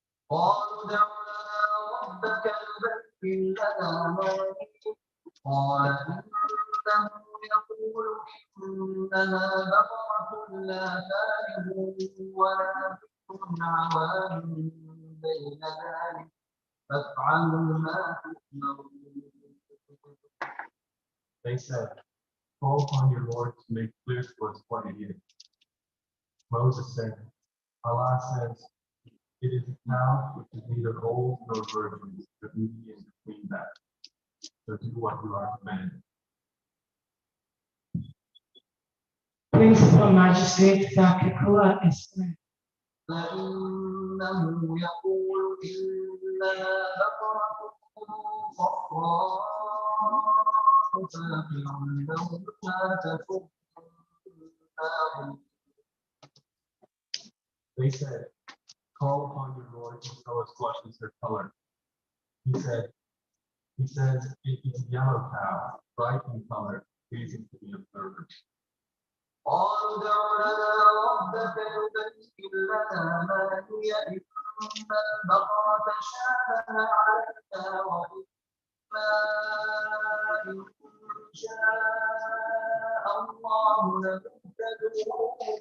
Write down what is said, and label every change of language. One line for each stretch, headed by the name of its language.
Arabic: قالوا ادع لنا ربك يبين لنا ما هي قال إنه يقول إنها بقرة لا فارغ ولا بكر عوان بين ذلك فافعلوا ما تؤمرون.
English: They said, call upon your Lord to make clear to us what it is. Moses said, Allah says, it is a cow which is neither old nor virgin, but medium between that. So do what you are commanded. Principal Magistrate Keikura Esquire.
Arabic: فإنه يقول إنها بقرة صفراء فاقع لونها تسر الناظرين.
English: They said, call upon your Lord to tell us what is her color. He says, it is a yellow cow, bright in color, pleasing to the observers.
Arabic: قالوا ادع لنا ربك يبين لنا ما هي إن البقرة شابه علينا وإنا إن شاء الله لمهتدون.